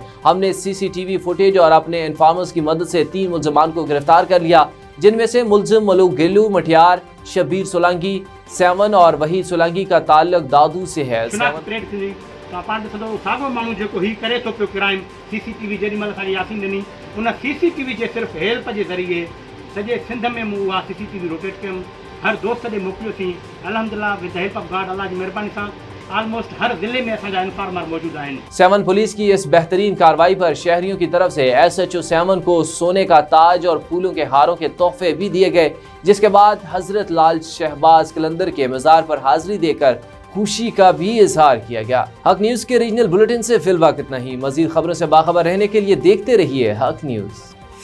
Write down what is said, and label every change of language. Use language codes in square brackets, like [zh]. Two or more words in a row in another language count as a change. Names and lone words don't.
[ur] ہم نے CCTV فوٹیج اور اپنے انفارمرز کی مدد سے 3 ملزمان کو گرفتار کر لیا، جن میں سے ملزم ملوک گلو مٹھیار، شبیر سولنگی 7 اور وحید سولنگی کا تعلق دادو سے ہے. [sd] CCTV जे सिर्फ हेल्प जे ज़रिए सॼे सिंध में मूं उहा CCTV रोटेट कयमि, हर दोस्त ॾे मोकिलियोसीं। [en] अल्हम्दुलिल्लाह with the help of God, [sd] अल्लाह जी महिरबानी सां ऑलमोस्ट हर ज़िले में असांजा इन्फॉर्मर मौजूद आहिनि। [ur] 7 پولیس کی اس بہترین کارروائی پر شہریوں کی طرف سے SHO 7 کو سونے کا تاج اور پھولوں کے ہاروں کے تحفے بھی دیے گئے، جس کے بعد حضرت لعل شہباز قلندر کے مزار پر حاضری دے کر خوشی کا بھی اظہار کیا گیا. حق نیوز کے [en] regional bulletin [ur] سے فی الحال اتنا ہی۔ مزید خبروں سے باخبر رہنے کے لیے دیکھتے رہیے حق نیوز.